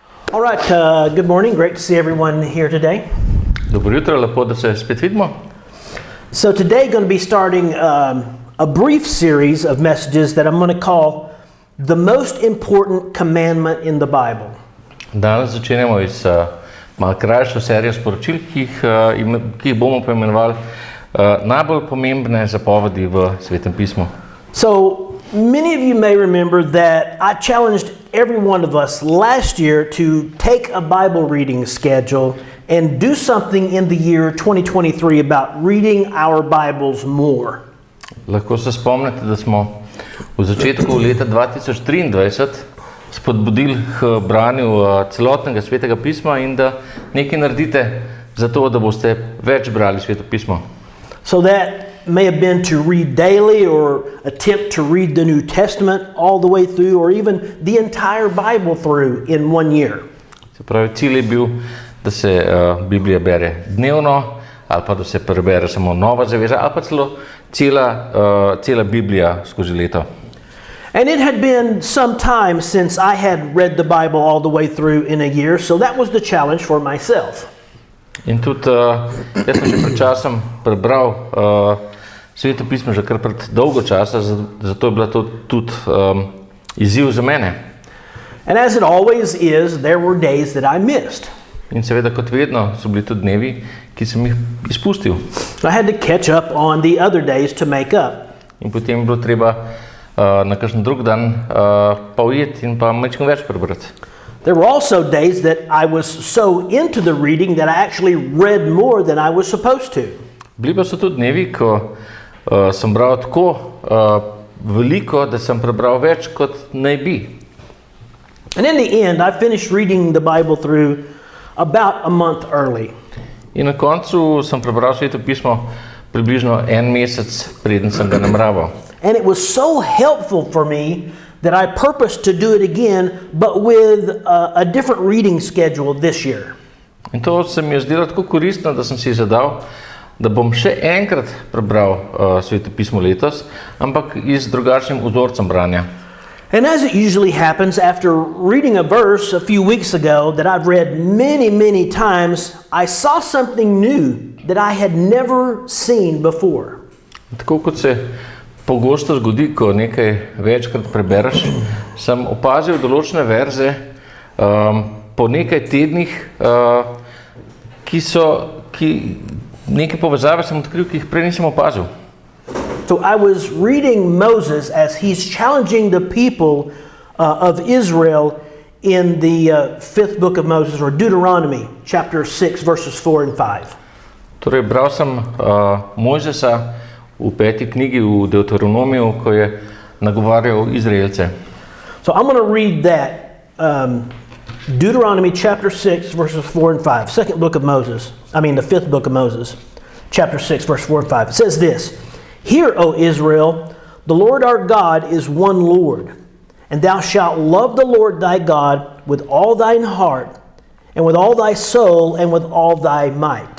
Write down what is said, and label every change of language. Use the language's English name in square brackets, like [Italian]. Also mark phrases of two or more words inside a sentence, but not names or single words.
[English] All right, good morning. Great to see everyone here today. [Slovenian] Dobro jutro, lepo, da se spet vidimo. [English] So today going to be starting a brief series of messages that I'm going to call the most important commandment in the Bible. [Slovenian] Danes začenjamo iz malo krajšo serijo sporočil, ki jih bomo poimenovali najbolj pomembne zapovedi v svetem pismu. [English] So many of you may remember that I challenged every one of us last year to take a Bible reading schedule and do something in the year 2023 about reading our Bibles more. [Slovenian] Lahko se spomnite, da smo v začetku leta 2023 spodbudili k branju celotnega svetega pisma in da nekaj naredite za to, da boste več brali sveto pismo. [English] So that may have been to read daily or attempt to read the New Testament all the way through or even the entire Bible through in 1 year. [Slovenian] Se pravi, cilj je bil, da se Biblija bere dnevno ali pa da se prebere samo Nova zaveza ali pa celo cela Biblija skozi leto. [English] And it had been some time since I had read the Bible all the way through in a year, so that was the challenge for myself. [Slovenian] In tudi, jaz sem že pred časom prebral sveto pismo že kar pred dolgo časa, zato je bila to tudi izziv za mene. [English] And as it always is, there were days that I missed. [Slovenian] In seveda, kot vedno, so bili tudi dnevi, ki sem jih izpustil. [English] I had to catch up on the other days to make up. [Slovenian] In potem je bilo treba na kakšen drug dan pa ujeti in pa malo več prebrati. [English] There were also days that I was so into the reading that I actually read more than I was supposed to. [Slovenian] Bili pa so tudi dnevi, ko sem bral tako veliko, da sem prebral več, kot naj bi. [English] And in the end, I finished reading the Bible through about a month early. [Slovenian] In na koncu sem prebral sveto pismo približno 1 mesec, preden sem ga nameraval. [English] And it was so helpful for me that I purposed to do it again, but with a different reading schedule this year. [Slovenian] In to se mi je zdelo tako koristno, da sem si zadal, da bom še enkrat prebral sveto pismo letos, ampak z drugačnim vzorcem branja. [English] And as it usually happens, after reading a verse a few weeks ago that I've read many times, I saw something new that I had never seen before. [Slovenian] Tako kot se pogosto zgodi, ko nekaj večkrat prebereš, sem opazil določene verze po nekaj tednih, ki neke povezave sem odkril, ki jih prej nisem opazil. [English] So I was reading Moses as he's challenging the people of Israel in the 5th book of Moses, or Deuteronomy, chapter 6, verses 4 and 5. [Slovenian] Torej, bral sem Mojzesa v 5. knjigi v Deuteronomiju, ko je nagovarjal Izraelce. [English] So I'm going to read that, Deuteronomy chapter 6, verses 4 and 5, the 5th book of Moses, chapter 6, verse 4 and 5. It says this: Hear, O Israel, the Lord our God is one Lord, and thou shalt love the Lord thy God with all thine heart, and with all thy soul, and with all thy might.